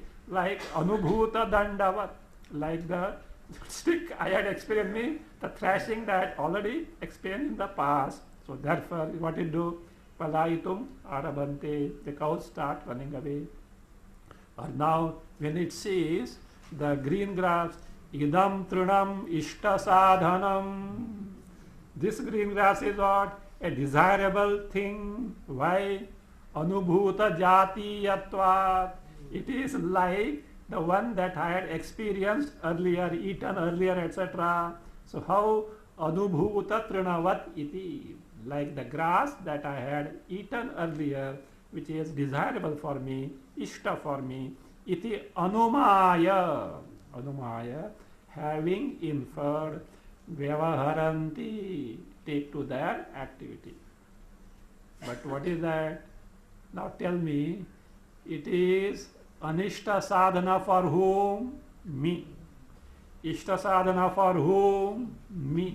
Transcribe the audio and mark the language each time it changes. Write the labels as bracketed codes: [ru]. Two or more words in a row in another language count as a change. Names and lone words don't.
[en] Like [sa] Anubhuta dandavat. [en] Like the stick I had experienced me, the thrashing that already experienced in the past. So therefore, what it do? [sa] Palaitum arabante. [en] The cows start running away. Or now, when it sees the green grass, [sa] idam trunam ishta sadhanam. [en] This green grass is what? A desirable thing. Why? [sa] Anubhuta jati yatvat. [en] It is like the one that I had experienced earlier, eaten earlier, etc. So how? [sa] Anubhuta trinavat iti. [en] Like the grass that I had eaten earlier, which is desirable for me, ishta for me, [sa] iti anumaya. Anumaya, [en] having inferred, vyavaharanti, take to their activity. But what is that? Now tell me, it is [sa] anishta sadhana [en] for whom? Me. [sa] Ishta sadhana [en] for whom? Me.